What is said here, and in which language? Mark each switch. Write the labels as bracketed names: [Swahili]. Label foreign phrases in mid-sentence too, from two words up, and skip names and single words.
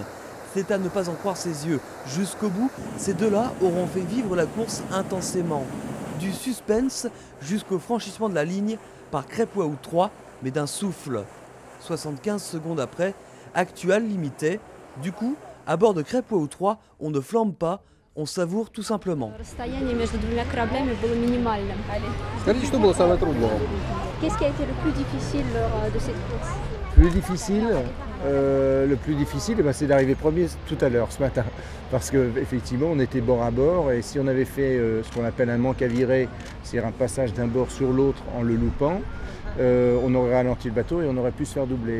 [French] C'est à ne pas en croire ses yeux. Jusqu'au bout, ces deux-là auront fait vivre la course intensément. Du suspense jusqu'au franchissement de la ligne par Crêpe-Waou 3, mais d'un souffle. 75 secondes après, Actual limitait. Du coup, à bord de Crêpe-Waou 3, on ne flambe pas, on savoure tout simplement. [Russian] Расстояние между двумя кораблями было минимальным. Скажите, что было самое трудное? [French] Qu'est-ce qui a été le plus difficile lors de cette course? Le plus difficile, c'est d'arriver premier tout à l'heure, ce matin. Parce qu'effectivement, on était bord à bord et si on avait fait ce qu'on appelle un manque à virer, c'est-à-dire un passage d'un bord sur l'autre en le loupant, on aurait ralenti le bateau et on aurait pu se faire doubler.